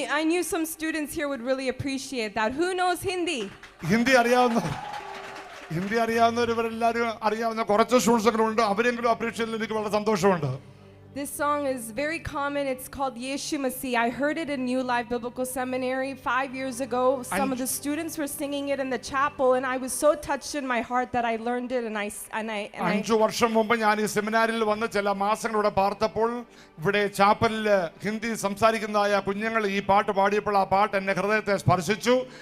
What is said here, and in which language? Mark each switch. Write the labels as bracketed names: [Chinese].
[English] I knew some students here would really appreciate that. Who knows Hindi? [Malayalam] Hindi അറിയാവുന്നവരെല്ലാവരും അറിയാവുന്ന കുറച്ച് students ഉണ്ട്. അവരെങ്കിലും appreciate എനിക്ക് വളരെ സന്തോഷമുണ്ട്. [English] This song is very common. It's called Yeshu Masih. I heard it in New Life Biblical Seminary 5 years ago. Some of the students were singing it in the chapel, and I was so touched in my heart that I learned it. And I [Malayalam] 5 വർഷം മുമ്പ് ഞാൻ ഈ സെമിനാരിൽ വന്ന് ചില മാസങ്ങളിലൂടെ പാർത്തപ്പോൾ ഇവിടെ ചാപ്പലിൽ ഹിന്ദി സംസാരിക്കുന്നതായ കുഞ്ഞുങ്ങൾ ഈ പാട്ട് പാടിയപ്പോൾ ആ പാട്ട് എന്നെ ഹൃദയത്തെ സ്പർശിച്ചു.